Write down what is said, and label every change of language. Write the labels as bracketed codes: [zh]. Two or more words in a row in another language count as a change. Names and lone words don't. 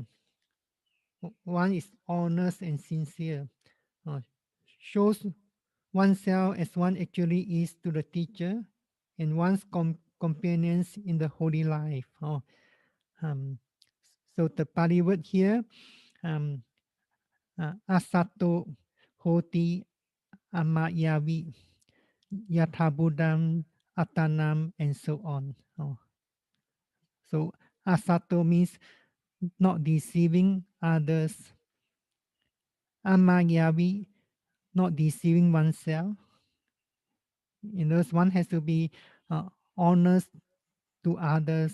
[en] One is honest and sincere. Uh, Shows oneself as one actually is to the teacher and one's companions in the holy life. Um, so the Pali word here, [pi] um, asato hoti amayavi yathabudam atanam [en] and so on. So asato means not deceiving others. Amayavi, not deceiving oneself. In other words, one has to be honest to others.